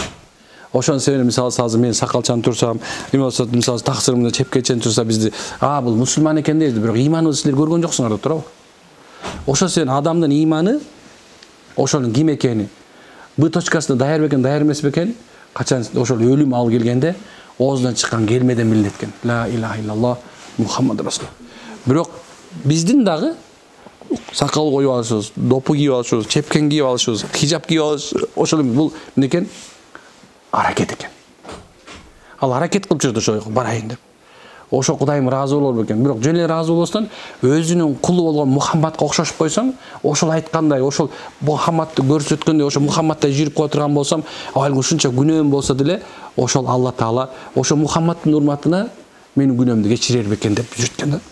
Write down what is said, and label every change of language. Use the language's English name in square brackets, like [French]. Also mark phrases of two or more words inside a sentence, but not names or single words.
[Kyrgyz] Ошонун себеби мисалы азыр мен сакалчан турсам, эме болсо мисалы таксырымда чепкечен турса бизди, бул мусулман экен дейбиз, бирок ыйманыбызды силер көргөн жоксуңар деп туурабы? Ошол себептен адамдын ыйманы ошонун ким экени, Б точкасына даяр бекен, даяр эмес бекен, качан ошол өлүм ал келгенде оозунан чыккан келмеден билинет экен. [Arabic] لا إله إلا الله محمد رسول. [Kyrgyz] Бирок биздин дагы сакал коюп алышыбыз, допу кийип алышыбыз, чепкен кийип алышыбыз, хижап кийип алышыбыз, ошол бул некен? Аракет экен. Ал аракет кылып жүрдү ошо барайын деп. Ошо Кудайым ыраазы болор бекен. Бирок жөн эле ыраазы болбостон өзүнүн кулу болгон Мухаммадка окшошуп койсоң, ошол айткандай, ошол Мухаммадты көрсөткөндөй, ошо Мухаммадтай жүрүп кое турган болсам, айыл ушунча күнөөм болсо деле, ошол Алла Таала ошо Мухаммадтын урматына менин күнөөмдү кечирер бекен деп жүрөткөн да.